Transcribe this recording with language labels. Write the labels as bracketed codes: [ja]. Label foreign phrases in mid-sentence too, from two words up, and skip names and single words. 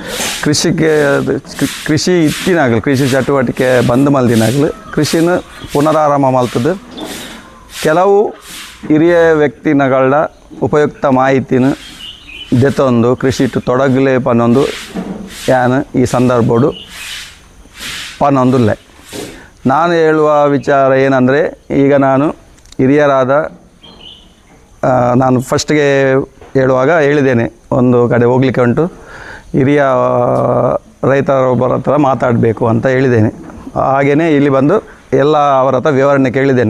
[tcy] ಕೃಷಿ ಇತ್ತಿನಾಗಲು ಕೃಷಿ ಚಟುವಟಿಕೆ ಬಂದ್ ಮಲ್ದಿನಾಗಲು ಕೃಷಿನ ಪುನರಾರಂಭ ಮಲ್ತದ್ದು ಕೆಲವು ಹಿರಿಯ ವ್ಯಕ್ತಿಗಳ ಉಪಯುಕ್ತ ಮಾಹಿತಿನ ದೆತ್ತೊಂದು ಕೃಷಿ ಇಟ್ಟು ತೊಡಗಲೇ ಪನ್ನೊಂದು ಯಾನು ಈ ಸಂದರ್ಭಡು ಪನ್ನೊಂದುಲ್ಲೆ [kn] ನಾನು ಹೇಳುವ ವಿಚಾರ ಏನಂದರೆ ಈಗ ನಾನು ಹಿರಿಯರಾದ ನಾನು ಫಸ್ಟ್ಗೆ ಹೇಳುವಾಗ ಹೇಳಿದ್ದೇನೆ ಒಂದು ಕಡೆ ಹೋಗಲಿಕ್ಕೆ ಉಂಟು ಹಿರಿಯ ರೈತರೊಬ್ಬರ ಹತ್ರ ಮಾತಾಡಬೇಕು ಅಂತ ಹೇಳಿದ್ದೇನೆ. ಹಾಗೆಯೇ ಇಲ್ಲಿ ಬಂದು ಎಲ್ಲ ಅವರ ಹತ್ರ ವಿವರಣೆ ಕೇಳಿದ್ದೇನೆ.